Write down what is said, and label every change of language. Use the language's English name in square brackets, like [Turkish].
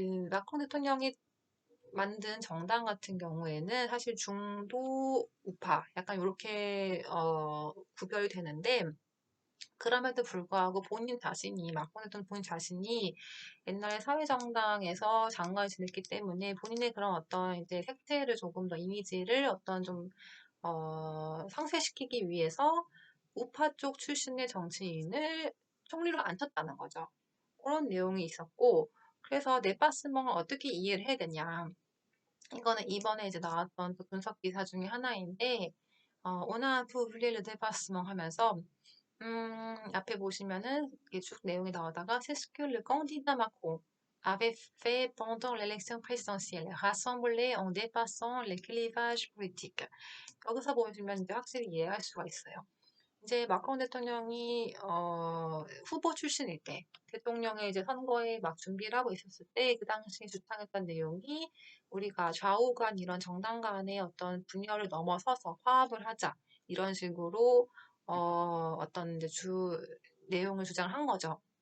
[Korean] 마크롱 대통령이 만든 정당 같은 경우에는 사실 중도 우파, 약간 이렇게 구별이 되는데 그럼에도 불구하고 마크롱 대통령 본인 자신이 옛날에 사회정당에서 장관을 지냈기 때문에 본인의 그런 어떤 이제 색채를 조금 더 이미지를 어떤 좀 상쇄시키기 위해서 우파 쪽 출신의 정치인을 총리로 앉혔다는 거죠. 그런 내용이 있었고, 그래서 네파스멍을 어떻게 이해를 해야 되냐. 이거는 이번에 이제 나왔던 그 분석 기사 중에 하나인데, [French] on a un peu oublié le dépassement [Korean] 하면서, 앞에 보시면은 이게 쭉 내용이 나오다가, [French] c'est ce que le candidat Macron avait fait pendant l'élection présidentielle, rassembler en dépassant les clivages politiques. [Korean] 여기서 보시면 이제 확실히 이해할 수가 있어요. 이제 마크롱 대통령이 후보 출신일 때 대통령의 이제 선거에 막 준비를 하고 있었을 때 그 당시에 주창했던 내용이 우리가 좌우 간 이런 정당 간의 어떤 분열을 넘어서서 화합을 하자 이런 식으로 어떤 이제 내용을 주장한 거죠.